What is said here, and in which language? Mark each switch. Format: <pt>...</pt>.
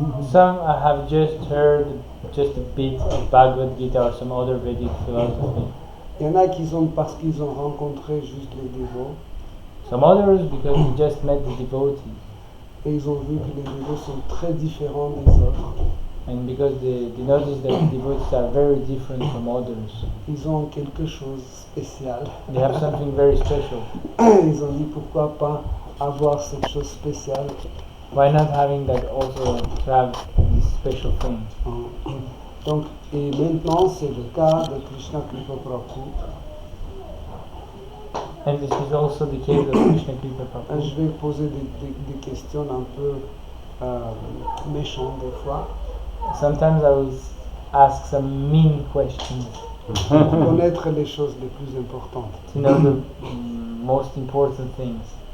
<en>Some have just heard just a bit of Bhagavad Gita or some other Vedic philosophy.</en> <fr>Il y en a qui sont parce qu'ils ont rencontré juste les dévots.</fr> <en>Some others because they just met the devotees.</en> <fr>Et ils ont vu que les dévots sont très différents des autres.</fr> <en>And because they noticed that the devotees are very different from others.</en> <fr>Ils ont quelque chose de spécial.</fr> <en>They have something very special.</en> <fr>Ils ont dit pourquoi pas avoir cette chose spéciale.</fr> <en>Why not having that also to have this special thing?</en> <fr>Donc, et maintenant c'est le cas de Krishna Kripa Prabhu.</fr> <en>And this is also the case of Krishna Kripa Prabhu.</en> <fr>Je vais poser des questions un peu méchantes des fois.</fr> <en>Sometimes I will ask some mean questions.</en> <fr>Pour connaître les choses les plus importantes.</fr> <en>To know the most important things.</en>